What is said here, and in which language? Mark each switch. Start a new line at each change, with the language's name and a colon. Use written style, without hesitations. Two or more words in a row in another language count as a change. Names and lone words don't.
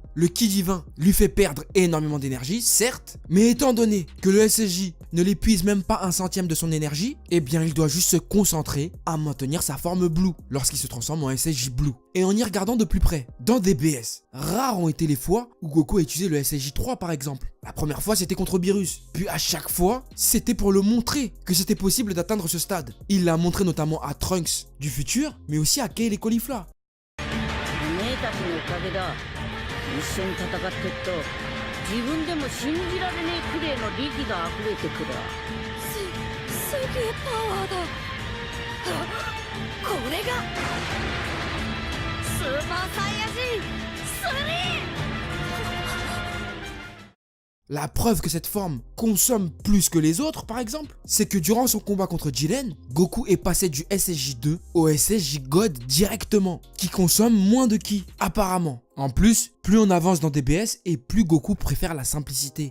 French: Le Ki divin lui fait perdre énormément d'énergie, certes, mais étant donné que le SSJ ne l'épuise même pas un centième de son énergie, eh bien il doit juste se concentrer à maintenir sa forme Blue lorsqu'il se transforme en SSJ Blue. Et en y regardant de plus près, dans DBS, rares ont été les fois où Goku a utilisé le SSJ 3 par exemple. La première fois c'était contre Beerus, puis à chaque fois c'était pour le montrer que c'était possible d'atteindre ce stade. Il l'a montré notamment à Trunks du futur, mais aussi à Kale et Caulifla.
Japanese: 自分でも信じられねえくらいの力が溢れてくる。すげえパワーだ。これがスーパーサイヤ人3。
French: La preuve que cette forme consomme plus que les autres, par exemple, c'est que durant son combat contre Jiren, Goku est passé du SSJ2 au SSJ God directement, qui consomme moins de ki, apparemment. En plus, plus on avance dans DBS et plus Goku préfère la simplicité.